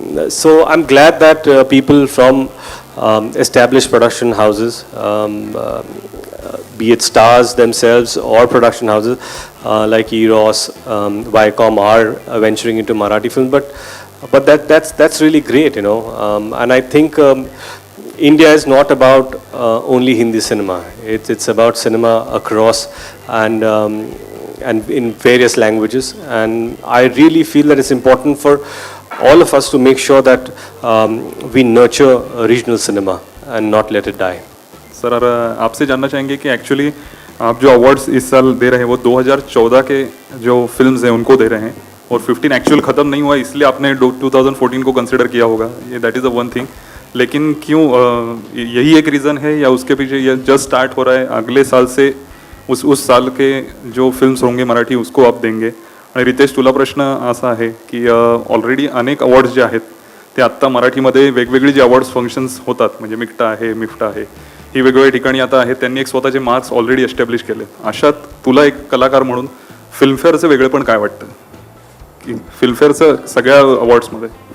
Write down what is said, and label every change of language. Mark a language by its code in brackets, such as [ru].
[en] So I'm glad that people from established production houses, be it stars themselves or production houses like Eros, Viacom are venturing into Marathi films, but that's really great, and I think India is not about only Hindi cinema. It's about cinema across and in various languages, and I really feel that it's important for all of us to make sure that we nurture regional cinema and not let it die. [hi] Sir आपसे जानना चाहेंगे कि actually आप जो awards इस साल दे रहे हैं वो 2014 के जो फिल्म्स हैं उनको दे रहे हैं, और 15 एक्चुअल ख़त्म नहीं हुआ, इसलिए आपने 2014 को कंसिडर किया होगा, ये [en] That is the one thing. [hi] लेकिन क्यों यही एक रीज़न है, या उसके पीछे ये जस्ट स्टार्ट हो रहा है, अगले साल से उस साल के जो फिल्म्स होंगे मराठी उसको आप देंगे? [mr] आणि रितेश, तुला प्रश्न असा आहे की ऑलरेडी अनेक अवॉर्ड्स जे आहेत ते आत्ता मराठीमध्ये वेगवेगळी जे अवॉर्ड्स फंक्शन्स होतात, म्हणजे मिक्टा आहे, मिफ्टा आहे, ही वेगवेगळ्या ठिकाणी आता आहेत, त्यांनी एक स्वतःचे मार्क्स ऑलरेडी एस्टॅब्लिश केले. अशात तुला एक कलाकार म्हणून फिल्मफेअरचं वेगळेपण काय वाटतं, की फिल्मफेअरचं सगळ्या अवॉर्ड्समध्ये?